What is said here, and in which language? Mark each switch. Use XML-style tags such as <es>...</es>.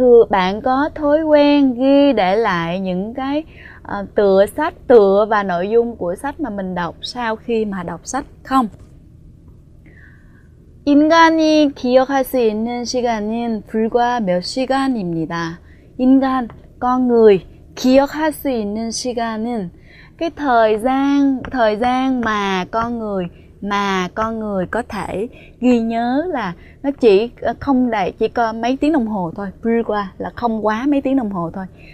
<vi>Bạn có thói quen ghi để lại những cái tựa và nội dung của sách mà mình đọc sau khi mà đọc sách không?</vi> <ko>인간이 기억할 수 있는 시간은 불과 몇 시간입니다.</ko> <vi>인간, con người,</vi> <ko>기억할 수 있는 시간은</ko> <vi>cái thời gian mà con người có thể ghi nhớ là nó chỉ có mấy tiếng đồng hồ thôi. 불과 là không quá mấy tiếng đồng hồ thôi.</vi>